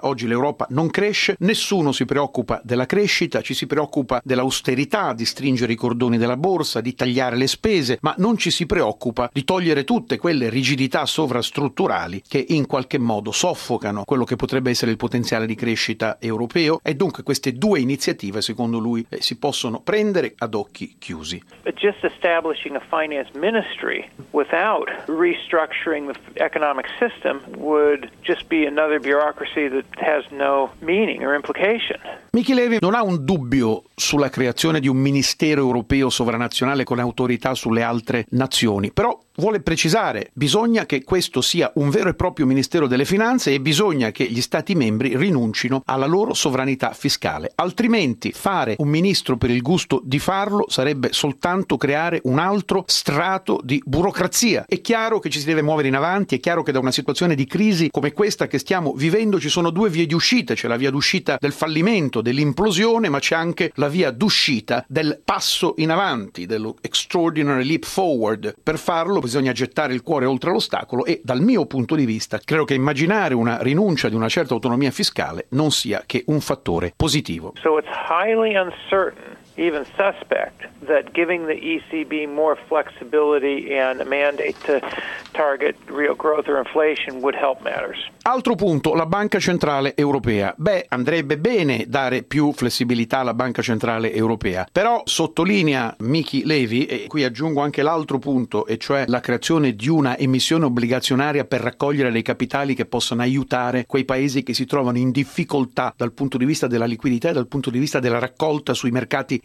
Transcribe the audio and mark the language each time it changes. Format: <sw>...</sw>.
<it>Oggi l'Europa non cresce, nessuno si preoccupa della crescita, ci si preoccupa dell'austerità, di stringere i cordoni della borsa, di tagliare le spese, ma non ci si preoccupa di togliere tutte quelle rigidità sovrastrutturali che in qualche modo soffocano quello che potrebbe essere il potenziale di crescita europeo. E dunque queste 2 iniziative, secondo lui, si possono prendere ad occhi chiusi.</it> <en>But just establishing a finance ministry without restructuring the economic system would just be another bureaucracy that has no meaning or implication.</en> <it>Mickey Levy non ha un dubbio sulla creazione di un ministero europeo sovranazionale con autorità sulle altre nazioni, però vuole precisare: bisogna che questo sia un vero e proprio ministero delle finanze e bisogna che gli stati membri rinuncino alla loro sovranità fiscale, altrimenti fare un ministro per il gusto di farlo sarebbe soltanto creare un altro strato di burocrazia. È chiaro che ci si deve muovere in avanti, è chiaro che da una situazione di crisi come questa che stiamo vivendo ci sono 2 vie di uscita: c'è la via d'uscita del fallimento, dell'implosione, ma c'è anche la via d'uscita del passo in avanti, dello</it> <en>extraordinary leap forward.</en> <it>Per farlo bisogna gettare il cuore oltre l'ostacolo e, dal mio punto di vista, credo che immaginare una rinuncia di una certa autonomia fiscale non sia che un fattore positivo.</it> <en>So it's highly uncertain, even suspect, that giving the ECB more flexibility and a mandate to target real growth or inflation would help matters.</en> <it>Altro punto, la Banca Centrale Europea. Andrebbe bene dare più flessibilità alla Banca Centrale Europea, però sottolinea Mickey Levy, e qui aggiungo anche l'altro punto, e cioè la creazione di una emissione obbligazionaria per raccogliere dei capitali che possano aiutare quei paesi che si trovano in difficoltà dal punto di vista della liquidità e dal punto di vista della raccolta sui mercati</it>